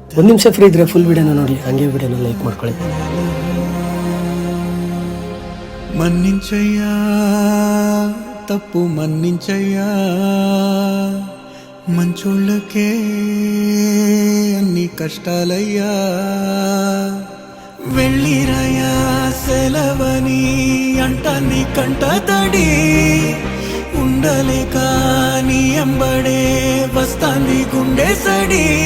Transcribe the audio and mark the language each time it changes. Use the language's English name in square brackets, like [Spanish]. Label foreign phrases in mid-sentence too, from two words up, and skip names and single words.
[Kannada] ಒಂದು ನಿಮಿಷ ಫ್ರೀ ಇದ್ರೆ ಫುಲ್ ವಿಡಿಯೋನ ನೋಡಿ, ಹಂಗೆ ವಿಡಿಯೋನ ಲೈಕ್ ಮಾಡ್ಕೊಳ್ಳಿ. [Telugu] మన్నించయ్యా తప్పు మన్నించయ్యా, మంచోళ్ళకే అన్ని కష్టాలయ్యా. వెళ్ళిరయ్యా సెలవని అంటాన్ని కంట తడి, ఉండలేక నీ ఎంబడే వస్తాంది గుండె సడి.